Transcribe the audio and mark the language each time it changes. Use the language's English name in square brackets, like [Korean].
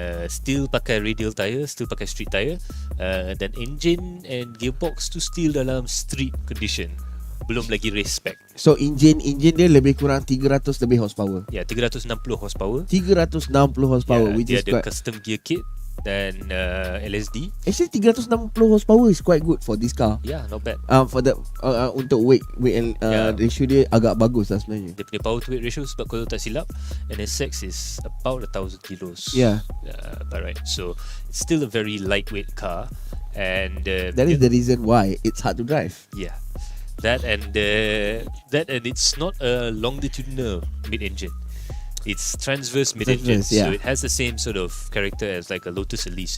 [English] Still pakai radial tire, still pakai street tire, dan engine and gearbox tu still dalam street condition, [Malay] belum lagi [English] race spec. [Malay] So engine dia lebih kurang 300 lebih horsepower. [English] 360 horsepower. 360 horsepower, which [Malay] dia [English] is [Malay] ada custom gear kit dan LSD. [English] Actually 360 horsepower is quite good for this car. Not bad. For the [Malay] untuk weight and ratio dia agak bagus lah sebenarnya. Dia punya [English] power to weight ratio, [Malay] sebab kalau tak silap [English] NSX is about 1,000 kilos. But right, so it's still a very lightweight car, and that is the reason why it's hard to drive. That and it's not a longitudinal mid-engine. It's transverse mid-engine, so it has the same sort of character as like a Lotus Elise.